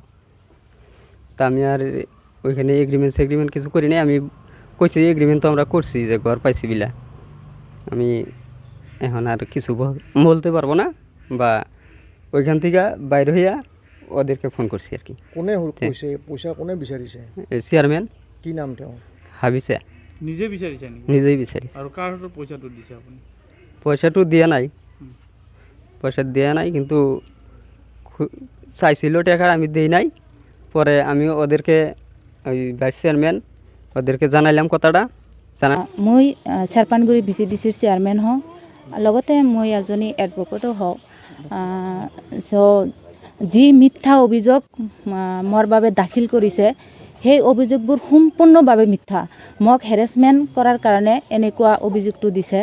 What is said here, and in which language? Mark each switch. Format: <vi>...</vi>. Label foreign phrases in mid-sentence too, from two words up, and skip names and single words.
<bn>তা আমি আর ওইখানে এগ্রিমেন্ট কিছু করি নাই। আমি কইছি এগ্রিমেন্ট তো আমরা করছি যে ঘর পাইছি বিলা। আমি এখন আর কিছু বলতে পারবো না, বা ওইখান থেকে বাইরে হইয়া ওদেরকে ফোন করছি আর কি।</bn> <as>কোনে কইছে? পইচা কোনে বিচাৰিছে? চেয়ারম্যান। কি নাম তেওঁ? হাবিছে। নিজে বিচাৰিছে নেকি? নিজেই বিচারিছে। আৰু কাৰ হাতত পইচাটো দিছে আপুনি?</as> <bn>পয়সাটো দিয়া নাই, পয়সা দেয়া নাই, কিন্তু চাইছিল টাকা, আমি দেই নাই। পরে আমি ওদেরকে ওই ভাইস চেয়ারম্যান ওদেরকে জানাইলাম কথাটা।</bn> <as>মই শ্বাৰবানকুৰি ভিচিডিচিৰ চেয়াৰমেন হওঁ, লগতে মই এজনী এডভকেটো হওঁ। যি মিথ্যা অভিযোগ মোৰ বাবে দাখিল কৰিছে, সেই অভিযোগবোৰ সম্পূৰ্ণভাৱে মিথ্যা। মোক হেৰেছমেণ্ট কৰাৰ কাৰণে এনেকুৱা অভিযোগটো দিছে।</as>